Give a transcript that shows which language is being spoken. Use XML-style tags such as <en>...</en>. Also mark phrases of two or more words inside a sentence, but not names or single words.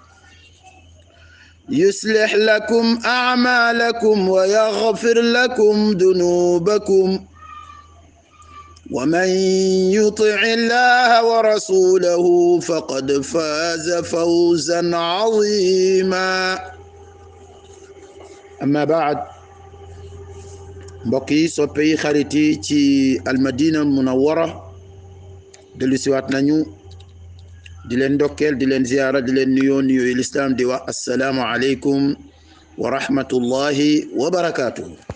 <ar>يصلح لكم أعمالكم ويغفر لكم ذنوبكم ومن يطع الله ورسوله فقد فاز فوزا عظيما. أما بعد</ar> <wo>mbokki soppe yi xarit yi ci almadina munawwara dellu siwaat nañu di leen ndokkeel di leen ziyaara di leen nuyoo nuyoo lislaam di wax</wo> <ar>السلام عليكم ورحمة الله وبركاته.</ar>